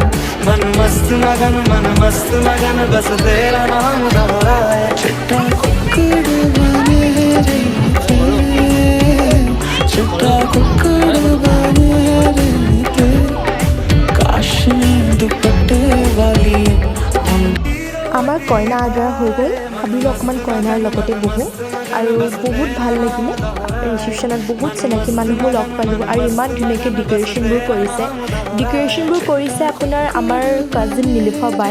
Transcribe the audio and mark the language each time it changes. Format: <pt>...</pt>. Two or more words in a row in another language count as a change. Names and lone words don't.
<hi>मन मस्त मगन बस तेरा नाम दोहराए।</hi> <pa>ਚਿੱਟਾ ਕੁੱਕੜ ਬਨੇ ਰੇ ਚਿੱਟਾ ਕੁੱਕੜ ਬਨੇ ਰੇ ਕਾਸ਼ੀ ਦੁਪੱਟੇ ਵਾਲੀ।</pa> <as>আমাৰ কইনা আদৰা হৈ গ'ল, ভাবিলোঁ অকণমান কইনাৰ লগতে বহোঁ আৰু বহুত ভাল লাগিলে। ৰিচিপশ্যনত বহুত চিনাকি মানুহো লগ পালোঁ আৰু ইমান ধুনীয়াকৈ ডেক'ৰেশ্যনবোৰ কৰিছে আপোনাৰ আমাৰ কাজিন নিলোফা বাই।</as>